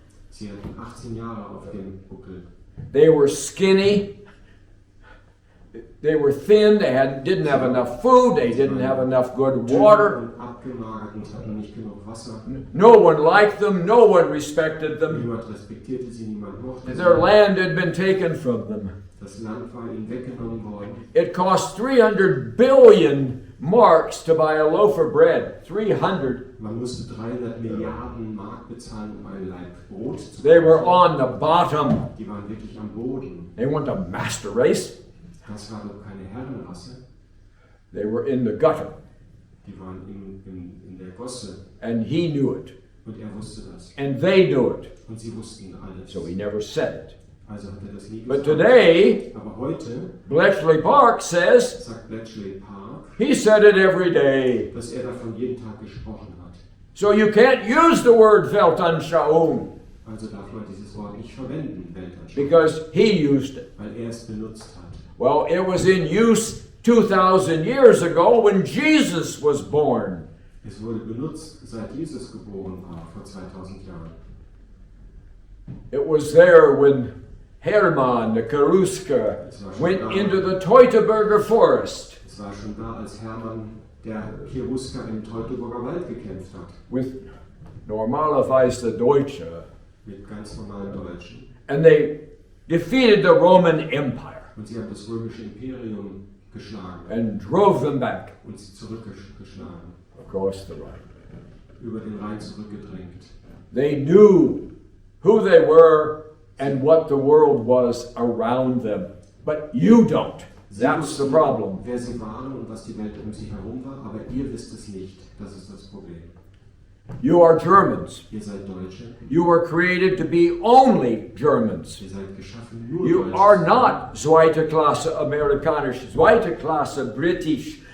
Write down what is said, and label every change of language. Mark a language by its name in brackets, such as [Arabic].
[German] Sie hatten 18 Jahre auf dem Buckel. [English] They were skinny. They were thin, they didn't have enough food, they didn't have enough good water. [German] Und abgemagert und hatten nicht genug Wasser. [English] No one liked them, no one respected them. [German] Niemand respektierte sie, niemand mochte sie. [English] Their land had been taken from them. [German] Das Land war ihnen weggenommen worden. [English] It cost 300 billion marks to buy a loaf of bread. 300. [German] Man musste 300 Milliarden Mark bezahlen, um ein Laib Brot zu [English] They were [German] kaufen. [English] on the bottom. [German] Die waren wirklich am Boden. [English] They weren't a master race. [German] Das war doch keine Herrenrasse. [English] They were in the gutter. [German] Die waren in der Gosse. [English] And he knew it. [German] Und er wusste das. [English] And they knew it. [German] Und sie wussten alles. [English] So he never said it. [German] Also hat er das nie [English] But [German] gesagt. [English] today, [German] Aber heute [English] Bletchley Park says [German] sagt Bletchley Park, [English] he said it every day. [German] dass er davon jeden Tag gesprochen hat. [English] So you can't use the word Weltanschauung [German] Also darf man dieses Wort nicht verwenden, Weltanschauung, [English] because he used it. [German] weil er es benutzt hat. [English] Well, it was in use 2,000 years ago when Jesus was born. [German] Es wurde benutzt, seit Jesus geboren war, vor 2000 Jahren. [English] It was there when Hermann, the Karuska, went into the Teutoburger forest [German] Es war schon da, als Hermann, der Cherusker im Teutoburger Wald gekämpft hat, [English] with [German] normalerweise Deutsche, mit ganz normalen Deutschen. [English] and they defeated the Roman Empire [German] Und sie haben das römische Imperium geschlagen [English] and drove them back [German] und sie zurückgeschlagen, [English] across the Rhine. [German] über den Rhein zurückgedrängt. [English] They knew who they were and what the world was around them. But you don't. [German] Sie [English] That's the [German] wussten, [English] problem. [German] wer sie waren und was die Welt um sie herum war, aber ihr wisst es nicht. Das ist das Problem. [English] You are Germans. [German] Ihr seid Deutsche. [English] You were created to be only Germans. [German] Ihr seid geschaffen nur [English] You [German] Deutsche. [English] are not [German] Zweite Klasse Amerikanisch, Zweite Klasse [English] British.